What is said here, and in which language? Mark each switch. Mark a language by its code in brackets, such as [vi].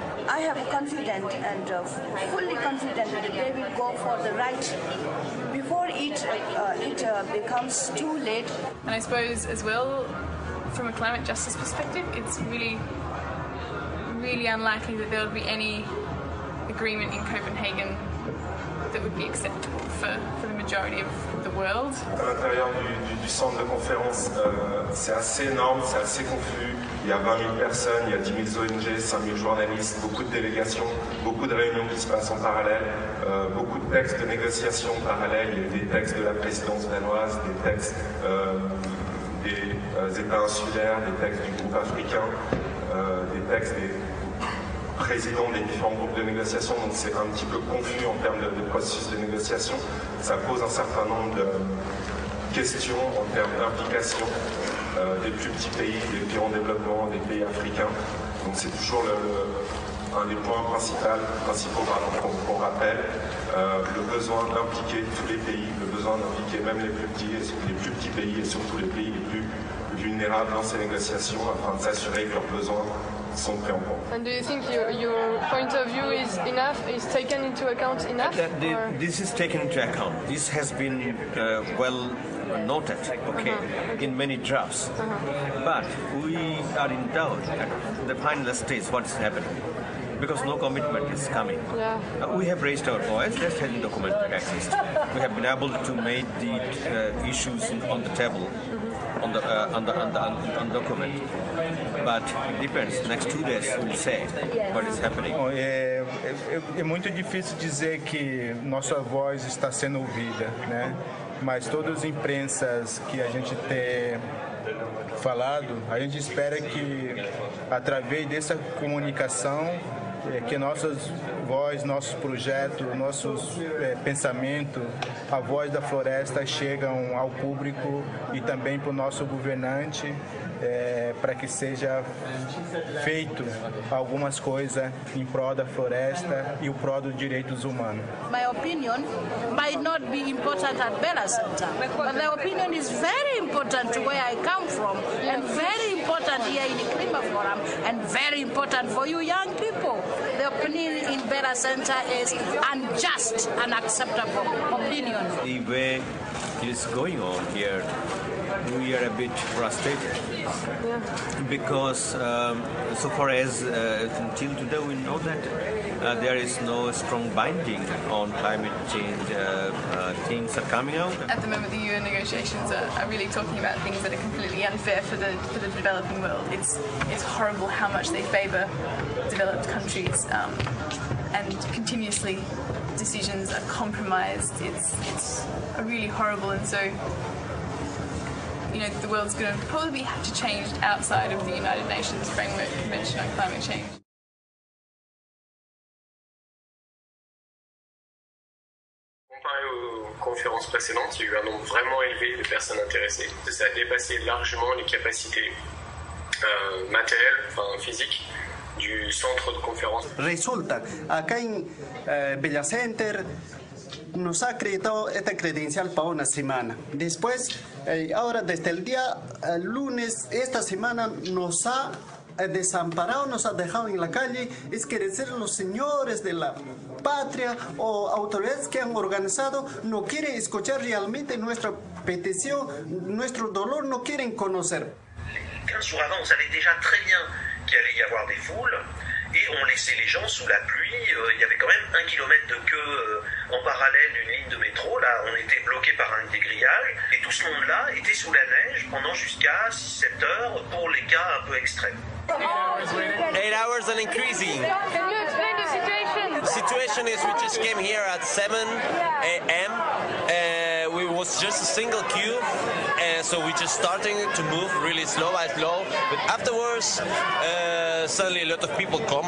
[en] I have confident and fully confident that they will go for the right before it becomes too late. And I suppose as well, from a climate justice perspective, it's really unlikely that there would be any agreement in Copenhagen that would be acceptable for the majority of the world. [fr] À l'intérieur du centre de conférence, c'est assez énorme, c'est assez confus. Il y a 20 000 personnes, il y a 10 000 ONG, 5 000 journalistes, beaucoup de délégations, beaucoup de réunions qui se passent en parallèle, beaucoup de textes de négociation parallèles. Il y a des textes de la présidence danoise, des textes des États insulaires, des textes du groupe africain, des textes présidents des différents groupes de négociation, donc c'est un petit peu confus en termes de processus de négociation. Ça pose un certain nombre de questions en termes d'implication des plus petits pays, des pays en développement, des pays africains. Donc c'est toujours un des points principaux qu'on rappelle, le besoin d'impliquer tous les pays, le besoin d'impliquer même les plus petits pays et surtout les pays les plus vulnérables dans ces négociations afin de s'assurer que leurs besoins sont pris en compte. [en] And do you think your point of view is taken into account enough? This is taken into account. This has been well noted, okay, in many drafts. But we are in doubt at the final stage what's happening, because no commitment is coming. Yeah. We have raised our voice, that has been documented at least. We have been able to make the issues on the table, on the document. But it depends. Next 2 days we'll say what is happening. [pt] Bom, é muito difícil dizer que nossa voz está sendo ouvida, né? Mas todas as imprensas que a gente tem falado, a gente espera que através dessa comunicação que nossas vozes, nossos projetos, nossos pensamentos, a voz da floresta chegam ao público e também para o nosso governante, para que seja feito algumas coisas em prol da floresta e o prol dos direitos humanos. [en] My opinion might not be important at Bella Center, but the opinion is very important to where I come from, and very important here in the Klima Forum, and very important for you young people. The opinion in Bella Center is unjust, unacceptable opinion. The way it is going on here, we are a bit frustrated because so far as until today we know that there is no strong binding on climate change. Things are coming out. At the moment, the UN negotiations are really talking about things that are completely unfair for the developing world. It's horrible how much they favour developed countries, and continuously decisions are compromised. It's really horrible, and so the world's going to probably have to change outside of the United Nations Framework Convention on Climate Change. [fr] Comparé aux conférences précédentes, il y a eu un nombre vraiment élevé de personnes intéressées. Ça a dépassé largement les capacités matérielles, physiques, du centre de conférence. [es] Resulta, acá en Bella Center nos ha acreditado esta credencial para una semana. Después, ahora desde el día lunes, esta semana nos ha desamparado, nos ha dejado en la calle. Es que decir, los señores de la patria o autoridades que han organizado no quieren escuchar realmente nuestra petición, nuestro dolor, no quieren conocer. [fr] 15 jours avant, on savait déjà très bien qu'il allait y avoir des foules. Et on laissait les gens sous la pluie. Il y avait quand même 1 kilomètre de queue en parallèle d'une ligne de métro. Là, on était bloqué par un des grillages. Et tout ce monde-là était sous la neige pendant jusqu'à 6-7 heures pour les cas un peu extrêmes. [en] 8 hours and increasing. Can you explain the situation? The situation is we just came here at 7 a.m. We was just a single queue, and so we just starting to move really slow by slow. But afterwards, suddenly a lot of people come.